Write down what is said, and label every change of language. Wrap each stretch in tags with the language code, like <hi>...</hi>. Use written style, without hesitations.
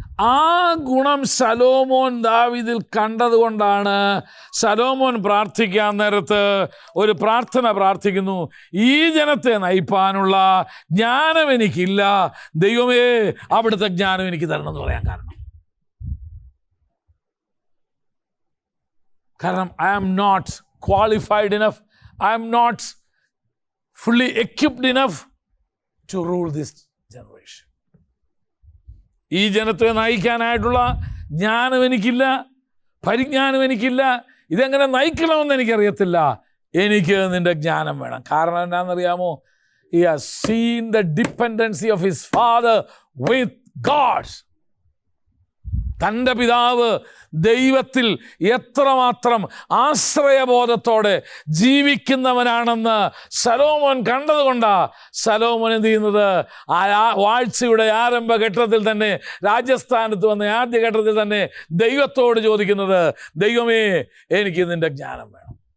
<ml>ആ ഗുണം ശലോമോൻ ദാവീദിൽ കണ്ടതുകൊണ്ടാണ് ശലോമോൻ പ്രാർത്ഥിക്കാൻ നേരത്ത് ഒരു പ്രാർത്ഥന പ്രാർത്ഥിക്കുന്നു, ഈ ജനത്തെ നയിപ്പാനുള്ള ജ്ഞാനം എനിക്കില്ല, ദൈവമേ അവിടുത്തെ ജ്ഞാനം എനിക്ക് തരണം എന്ന് പറയാൻ കാരണം</ml> <en>I am not qualified enough, I am not fully equipped enough to rule this generation.</en> <ml>ഈ ജനത്തെ നയിക്കാനായിട്ടുള്ള ജ്ഞാനം എനിക്കില്ല, പരിജ്ഞാനം എനിക്കില്ല, ഇതെങ്ങനെ നയിക്കണമെന്ന് എനിക്കറിയത്തില്ല, എനിക്ക് നിൻ്റെ ജ്ഞാനം വേണം. കാരണം എന്താണെന്നറിയാമോ?</ml> <en>He has seen the dependency of his father with God.</en> <ml>തൻ്റെ പിതാവ് ദൈവത്തിൽ എത്രമാത്രം ആശ്രയബോധത്തോടെ ജീവിക്കുന്നവനാണെന്ന് ശലോമോൻ കണ്ടതുകൊണ്ടാണ് ശലോമോൻ എന്ത് ചെയ്യുന്നത്? ആ വാഴ്ചയുടെ ആരംഭഘട്ടത്തിൽ തന്നെ, രാജസ്ഥാനത്ത് വന്ന ആദ്യഘട്ടത്തിൽ തന്നെ ദൈവത്തോട് ചോദിക്കുന്നത്, ദൈവമേ എനിക്ക് നിൻ്റെ ജ്ഞാനം വേണം.</ml>